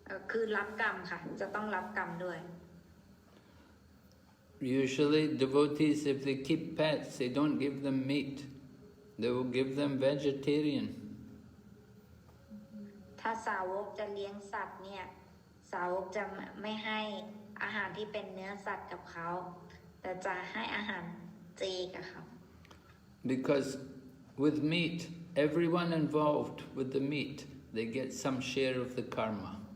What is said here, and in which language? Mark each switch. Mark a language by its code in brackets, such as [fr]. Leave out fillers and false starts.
[th] คือรับกรรมค่ะจะต้องรับกรรมด้วย [en] Usually devotees, if they keep pets, they don't give them meat. They will give them vegetarian. [th] ถ้าสาวกจะเลี้ยงสัตว์เนี่ยสาวกจะไม่ให้อาหารที่เป็นเนื้อสัตว์กับเขาแต่จะให้อาหารเจกับเขา [en] Because with meat, everyone involved with the meat, they get some share of the karma.